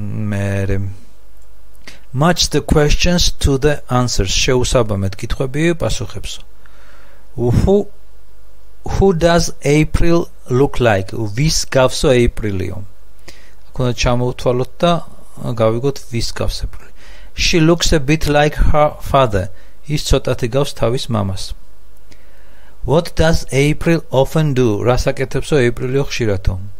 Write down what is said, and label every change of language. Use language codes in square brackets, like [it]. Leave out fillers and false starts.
[en] მე Match the questions to the answers. [ka] შეუსაბამეთ კითხვები პასუხებსო. [en] Who does April look like? [ka] ვის გავსო April-იო? აქ უნდა ჩამოვთვალოთ და გავიგოთ ვის გავს April. [en] She looks a bit like her father. [ka] Ის ცოტათი გავს თავის მამას. [en] What does April often do? [ka] რას აკეთებსო ეპრილიო ხშირათო?